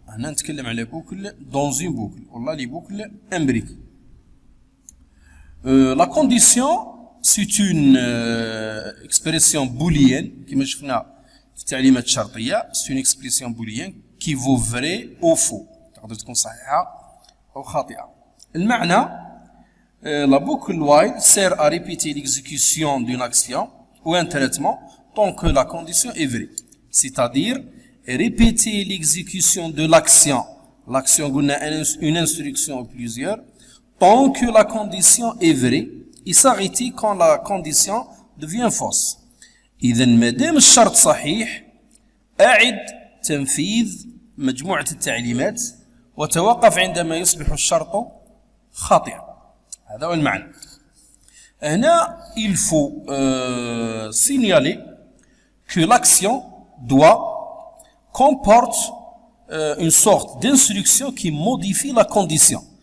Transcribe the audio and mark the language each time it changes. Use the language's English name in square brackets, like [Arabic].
[Arabic] هنا نتكلم على [French] boucle dans une boucle, [Arabic] والله [French] les boucles imbriquées. La condition, c'est une expression booléenne [Arabic] كما شفنا في التعليمات الشرطية. [French] C'est une expression booléenne qui vaut vrai ou faux. [Arabic] تقدر تكون صحيحة أو خاطئة. المعنى [French] la boucle while sert à répéter l'exécution d'une action ou un traitement tant que la condition est vraie. C'est-à-dire répéter l'exécution de l'action. L'action une instruction ou plusieurs tant que la condition est vraie et s'arrêter quand la condition devient fausse. [Arabic] إذا ما دام الشرط صحيح أعد تنفيذ مجموعة التعليمات وتوقف عندما يصبح الشرط خاطئا. هذا هو المعنى. هنا [French] il faut signaler que l'action doit comporte une sorte d'instruction qui modifie la condition.